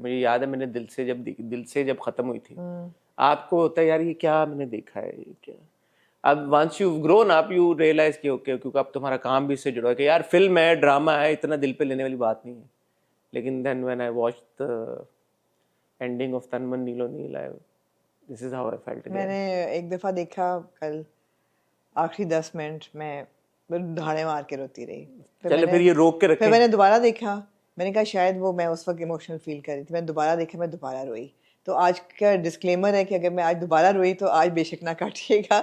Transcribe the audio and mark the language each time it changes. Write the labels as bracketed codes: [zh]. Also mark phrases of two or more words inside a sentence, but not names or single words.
[ur] مجھے یاد ہے میں نے دل سے جب ختم ہوئی تھی، آپ کو ہوتا ہے یار یہ کیا میں نے دیکھا ہے، یہ کیا. अब [en] once you grown up you realize [ur] کہ اوکے کیونکہ اب تمہارا کام بھی اس سے جڑا ہے کہ یار فلم ہے، ڈرامہ ہے، اتنا دل پہ لینے والی بات نہیں ہے. [en] लेकिन then when I watched the ending of Tanman Neelo Neel, This is how I felt. [ur] میں نے ایک دفعہ دیکھا کل، آخری 10 منٹ میں دھاڑیں مار کے روتی رہی. پھر یہ روک کے رکھے. پھر میں نے دوبارہ دیکھا، میں نے کہا شاید وہ میں اس وقت [en] emotional feel [ur] کر رہی تھی. میں نے دوبارہ دیکھا، میں دوبارہ روئی. تو آج کا ڈسکلیمر ہے کہ اگر میں آج دوبارہ روئی تو آج بے شک نہ کاٹیے گا.